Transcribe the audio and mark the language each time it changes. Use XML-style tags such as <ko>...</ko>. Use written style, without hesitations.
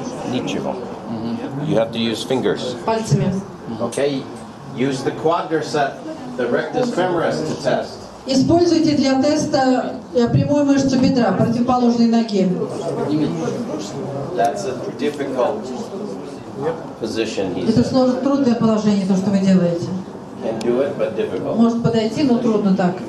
<ru>Ничего.</ru> <en>You have to use fingers.</en> <ru>Пальцами.</ru> <en>Okay? Use the quadricep, the rectus femoris to test.</en> <ru>Используйте для теста прямую мышцу бедра, противоположной ноги.</ru> <en>That's a difficult position.</en> <ru>Это трудное положение, то, что вы делаете.</ru> <en>Can do it, but difficult.</en> <ru>Может подойти, но трудно так.</ru>